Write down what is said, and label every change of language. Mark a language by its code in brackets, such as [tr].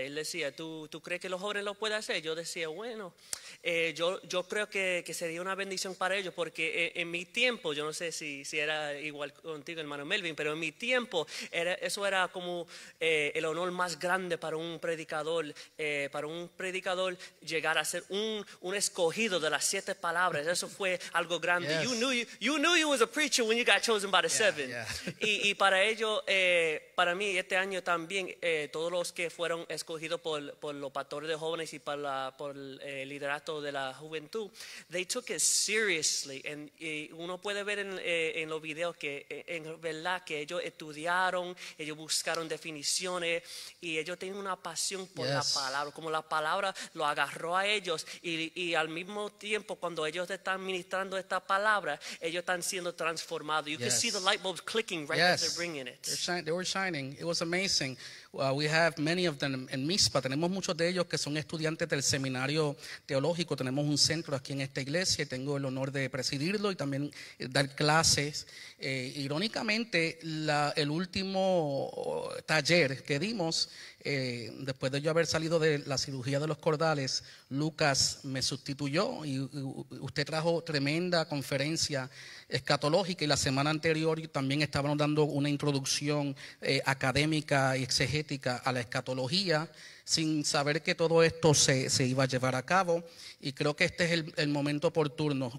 [es] Él decía, ¿tú crees que los jóvenes lo pueden hacer? Yo decía, bueno, yo creo que sería una bendición para ellos, porque en mi tiempo, yo no sé si era igual contigo, hermano Melvin, pero en mi tiempo eso era como el honor más grande para un predicador llegar a ser un escogido de las 7 palabras. Eso fue algo grande. [en] Yes. You knew you was a preacher when you got chosen by the 7. Yeah. [es] Y para ello, para mí este año también, todos los que fueron escogidos por los pastores de jóvenes y por el liderato de la juventud, [en] they took it seriously. [es] Y uno puede ver en los videos que en verdad que ellos estudiaron, ellos buscaron definiciones y ellos tienen una pasión por la palabra, como la palabra lo agarró a ellos, y al mismo tiempo cuando ellos están ministrando esta palabra, ellos están siendo transformados. [en] You can see the light bulbs clicking right as they're bringing it. They were shining. It was amazing. We have many of them en MISPA. [es] Tenemos muchos de ellos que son estudiantes del seminario teológico. Tenemos un centro aquí en esta iglesia y tengo el honor de presidirlo y también dar clases. Irónicamente, el último taller que dimos, después de yo haber salido de la cirugía de los cordales, Lucas me sustituyó y usted trajo tremenda conferencia escatológica, y la semana anterior también estaban dando una introducción académica y exegética a la escatología, sin saber que todo esto se iba a llevar a cabo, y creo que este es el momento oportuno.